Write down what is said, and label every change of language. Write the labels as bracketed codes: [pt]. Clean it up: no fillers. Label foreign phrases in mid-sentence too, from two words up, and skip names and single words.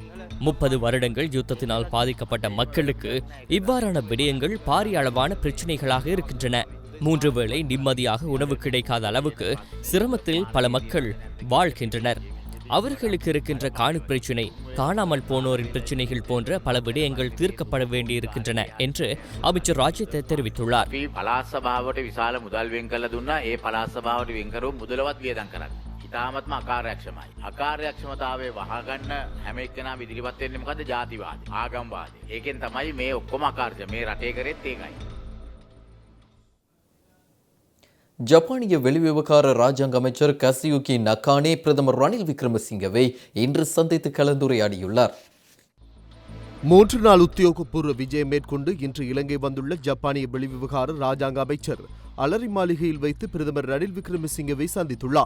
[ta] 30 வருடங்கள் யுத்தத்தினால் பாதிக்கப்பட்ட மக்களுக்கு இவ்வாறான விடயங்கள் பாரிய அளவான பிரச்சினைகளாக இருக்கின்றன. 3 வேளை நிம்மதியாக உணவு கிடைக்காத அளவுக்கு சிரமத்தில் பல மக்கள் வாழ்கின்றனர். அவர்களுக்கு இருக்கின்ற காணி பிரச்சினை, காணாமல் போனோரின் பிரச்சினைகள் போன்ற பல விடயங்கள் தீர்க்கப்பட வேண்டியிருக்கின்றன என்று அமைச்சர் ராஜித தெரிவித்துள்ளார். [si] පළාත් සභාවට විශාල මුදල් වෙන් කළ දුන්නා. ඒ පළාත් සභාවට වෙන් කරු මුදලවත් වියදම් කරන්න. ඉතාමත්ම අකාර්යක්ෂමයි. අකාර්යක්ෂමතාවය වහගන්න හැම එක්කෙනාම ඉදිරිපත් වෙන්නේ මොකද්ද? ජාතිවාදී, ආගම්වාදී. ඒකෙන් තමයි මේ ඔක්කොම අකාර්ය. මේ රටේ කරෙත් ඒකයි. [ta] ஜப்பானிய வெளிவிவகார ராஜாங்க அமைச்சர் கசியுகி நகானே பிரதமர் ரணில் விக்ரமசிங்கவை இன்று சந்தித்து கலந்துரையாடியுள்ளார். 3 நாள் உத்தியோகபூர்வ விஜயம் மேற்கொண்டு இன்று இலங்கை வந்துள்ள ஜப்பானிய வெளிவிவகார ராஜாங்க அமைச்சர் அலரி மாளிகையில் வைத்து பிரதமர் ரணில் விக்ரமசிங்கவை சந்தித்துள்ளார்.